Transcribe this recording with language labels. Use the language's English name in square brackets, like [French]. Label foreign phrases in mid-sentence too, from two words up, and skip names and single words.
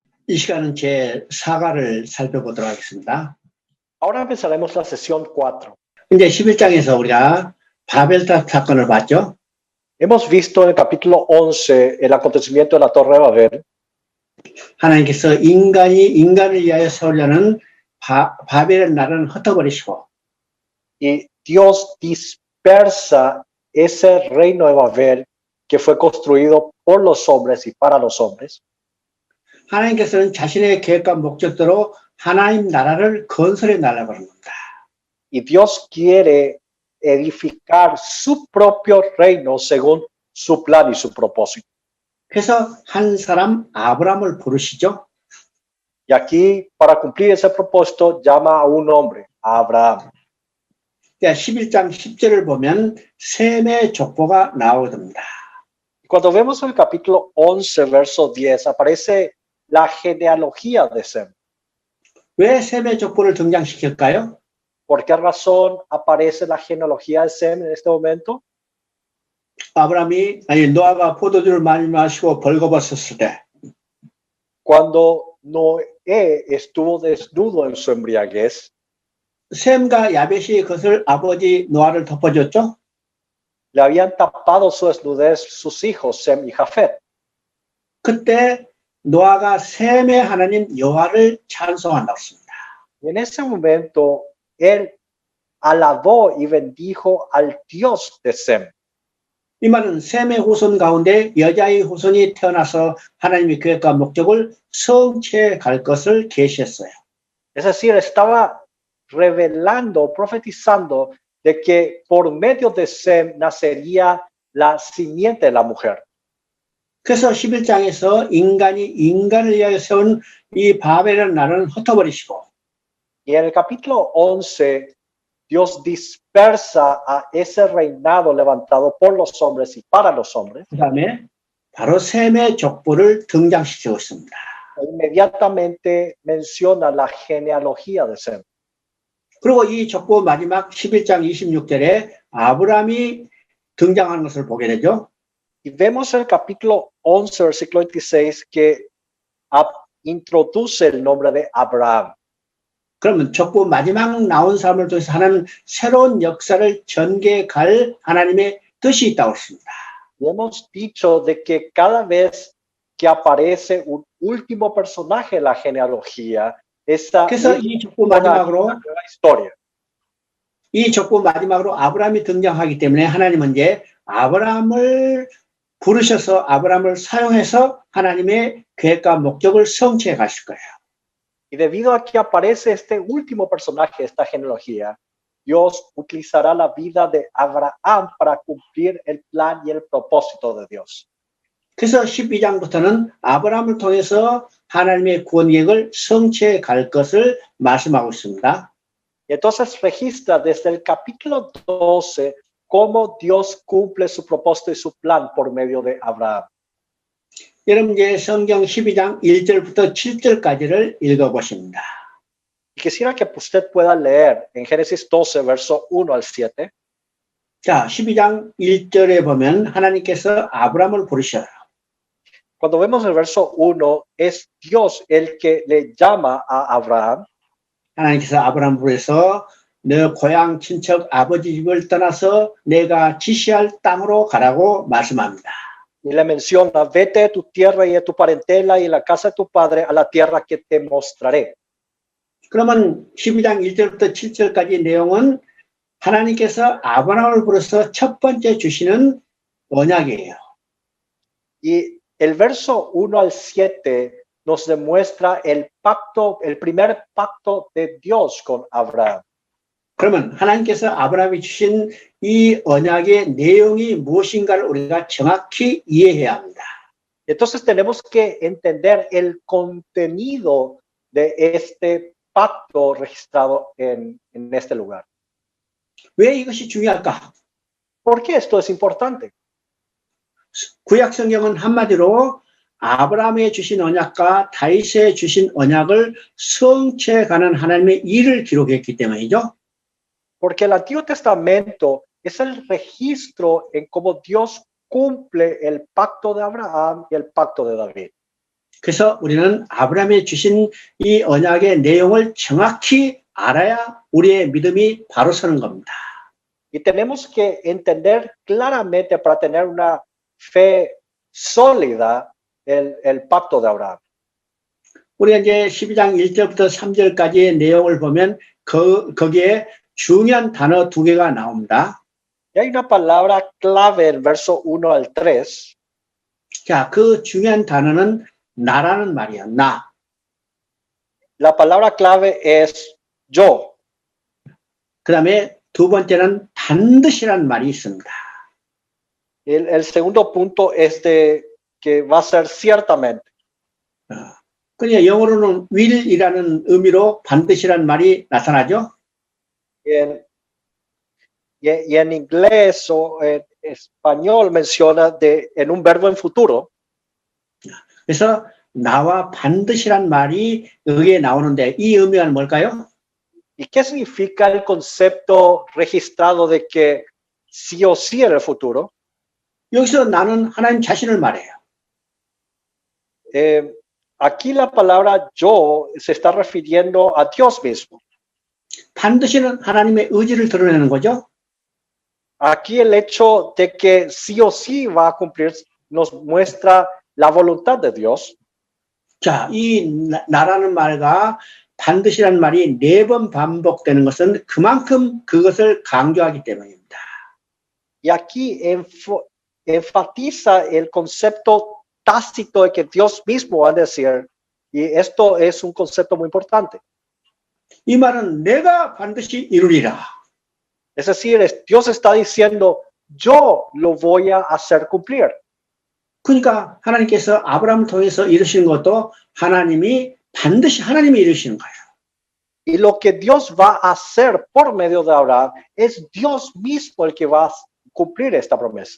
[Korean] 이 시간은 제 4가를 살펴보도록 하겠습니다. [Spanish] Ahora empezaremos la sesión 4. [Korean] 이제 11장에서 우리가 바벨탑 사건을 봤죠. [Spanish] Hemos visto en el capítulo 11 el acontecimiento de la Torre de Babel. [Korean] 하나님께서 인간을 위하여 세우려는 바벨의 나라는 흩어버리시고 [Spanish] Y Dios dispersa ese reino de Babel que fue construido por los hombres y para los hombres. [Korean] 하나님께서는 자신의 계획과 목적대로 하나님 나라를 건설해 나가려고 합니다. [Spanish] Y Dios quiere edificar su propio reino según su plan y su propósito. [Korean] 그래서 한 사람 아브라함을 부르시죠. [Spanish] Y aquí, para cumplir ese propósito, llama a un hombre, a Abraham. [Korean] 11장 10절을 보면 셈의 족보가 나오게 됩니다. [Spanish] Cuando vemos el capítulo 11, verso 10, aparece la genealogía de Sem. [Korean] 왜 셈의 족보를 등장시킬까요? [Spanish] ¿Por qué razón aparece la genealogía de Sem en este momento? [Korean] 노아가 포도주를 많이 마시고 벌거벗었을 때 [Spanish] Cuando Noé estuvo desnudo en su embriaguez, [Korean] 셈과 야벳이 그것을 아버지 노아를 덮어줬죠. [Spanish] le habían tapado su desnudez sus hijos, Sem y Jafet. [Korean] 그때 노아가 셈의 하나님 여호와를 찬송한다고 했습니다. [Spanish] Y en ese momento, él alabó y bendijo al Dios de Sem. [Korean] 이 말은 셈의 후손 가운데 여자의 후손이 태어나서 하나님의 계획과 목적을 성취해 갈 것을 계시했어요. [Spanish] Es decir, estaba revelando, profetizando de que por medio de Sem nacería la simiente de la mujer. [Korean] 그래서 11장에서 인간을 위하여 세운 이 바벨의 나라는 흩어버리시고 [Spanish] Y en el capítulo 11, Dios dispersa a ese reinado levantado por los hombres y para los hombres. [Korean] 그다음에 바로 셈의 족보를 등장시키고 있습니다. [Spanish] Inmediatamente menciona la genealogía de Sem. [Korean] 그리고 이 족보 마지막 11장 26절에 아브라함이 등장하는 것을 보게 되죠. [Spanish] Y vemos en el capítulo 11, versículo 26, que introduce el nombre de Abraham. [Korean] 그러면 족보 마지막 나온 사람을 통해서 하나님 새로운 역사를 전개해 갈 하나님의 뜻이 있다고 했습니다. [Spanish] Y hemos dicho de que cada vez que aparece un último personaje en la genealogía, esa [Korean] 그래서 이 족보 마지막으로 [Spanish] nueva historia. [Korean] 이 족보 마지막으로 아브라함이 등장하기 때문에 하나님은 이제 아브라함을 부르셔서 아브라함을 사용해서 하나님의 계획과 목적을 성취해 가실 거예요. [Spanish] Y debido a que aparece este último personaje de esta genealogía, Dios utilizará la vida de Abraham para cumplir el plan y el propósito de Dios. [Korean] 그래서 12장부터는 아브라함을 통해서 하나님의 구원 계획을 성취해 갈 것을 말씀하고 있습니다. [Spanish] Y entonces registra desde el capítulo 12 cómo Dios cumple su propósito y su plan por medio de Abraham. [Korean] 여러분 이제 성경 12장 1절부터 7절까지를 읽어보십니다. [Spanish] Quisiera que usted pueda leer en Génesis 12, verso 1 al 7. [Korean] 자, 12장 1절에 보면 하나님께서 아브라함을 부르셔요. [Spanish] Cuando vemos el verso 1, es Dios el que le llama a Abraham. [Korean] 하나님께서 아브라함을 부르셔서 너 고향 친척 아버지 집을 떠나서 내가 지시할 땅으로 가라고 말씀합니다. [Spanish] Y le menciona, vete de tu tierra y de tu parentela y de la casa de tu padre a la tierra que te mostraré. [Korean] 그러면 12장 1절부터 7절까지 내용은 하나님께서 아브라함을 불러서 첫 번째 주시는 언약이에요. [Spanish] Y el verso 1 al 7 nos demuestra el pacto, el primer pacto de Dios con Abraham. [Korean] 그러면 하나님께서 아브라함이 주신 이 언약의 내용이 무엇인가를 우리가 정확히 이해해야 합니다. [Spanish] Entonces tenemos que entender el contenido de este pacto registrado en este lugar. [Korean] 왜 이것이 중요할까? [Spanish] ¿Por qué esto es importante? [Korean] 구약 성경은 한마디로 아브라함에 주신 언약과 다윗에 주신 언약을 성취해가는 하나님의 일을 기록했기 때문이죠. [Spanish] Porque el Antiguo Testamento es el registro en cómo Dios cumple el pacto de Abraham y el pacto de David. [Korean] 그래서 우리는 아브라함이 주신 이 언약의 내용을 정확히 알아야 우리의 믿음이 바로 서는 겁니다. [Spanish] Y tenemos que entender claramente para tener una fe sólida el pacto de Abraham. [Korean] 우리가 이제 12장 1절부터 3절까지의 내용을 보면 거기에 중요한 단어 두 개가 나옵니다. [Spanish] Y hay una palabra clave en verso 1 al 3. [Korean] 자, 그 중요한 단어는 나라는 말이에요. 나. [Spanish] La palabra clave es yo. [Korean] 그 다음에 두 번째는 반드시란 말이 있습니다. [Spanish] El segundo punto es de que va a ser ciertamente. [Korean] 그러니까 영어로는 will이라는 의미로 반드시란 말이 나타나죠. [Spanish] Y en inglés o en español menciona en un verbo en futuro. [Korean] 그래서 나와 반드시란 말이 여기에 나오는데 이 의미가 뭘까요? [Spanish] ¿Y qué significa el concepto registrado de que sí o sí en el futuro? [Korean] 여기서 나는 하나님 자신을 말해요. [Spanish] Aquí la palabra yo se está refiriendo a Dios mismo. [Korean] 반드시는 하나님의 의지를 드러내는 거죠. [Spanish] Aquí el hecho de que sí o sí va a cumplir nos muestra la voluntad de Dios. [Korean] 자, 이 나라는 말과 반드시란 말이 4번 반복되는 것은 그만큼 그것을 강조하기 때문입니다. [Spanish] Y aquí enfatiza el concepto tácito de que Dios mismo va a decir, y esto es un concepto muy importante. [Korean] 이 말은 내가 반드시 이루리라. [Spanish] Es decir, Dios está diciendo, yo lo voy a hacer cumplir. [Korean] 그러니까 하나님께서 아브라함을 통해서 이루시는 것도 하나님이 반드시 하나님이 이루시는 거예요. [Spanish] Y lo que Dios va a hacer por medio de Abraham es Dios mismo el que va a cumplir esta promesa.